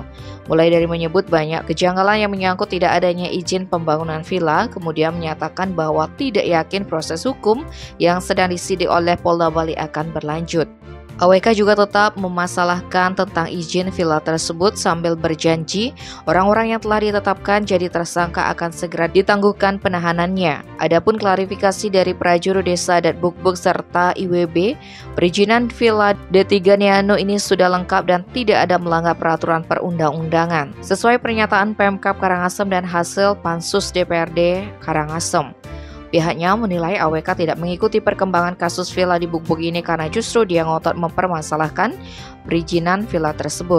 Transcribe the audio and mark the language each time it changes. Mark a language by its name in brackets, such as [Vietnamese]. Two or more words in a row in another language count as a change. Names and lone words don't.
[Indonesian] Mulai dari menyebut banyak kejanggalan yang menyangkut tidak adanya izin pembangunan villa, kemudian menyatakan bahwa tidak yakin proses hukum yang sedang disidik oleh Polda Bali akan berlanjut. AWK juga tetap memasalahkan tentang izin villa tersebut sambil berjanji orang-orang yang telah ditetapkan jadi tersangka akan segera ditangguhkan penahanannya. Adapun klarifikasi dari prajurit desa adat Buk-Buk serta IWB, perizinan Villa D3 Neano ini sudah lengkap dan tidak ada melanggar peraturan perundang-undangan. Sesuai pernyataan Pemkab Karangasem dan hasil Pansus DPRD Karangasem. Pihaknya menilai AWK tidak mengikuti perkembangan kasus villa di Buk-Buk ini karena justru dia ngotot mempermasalahkan perizinan villa tersebut.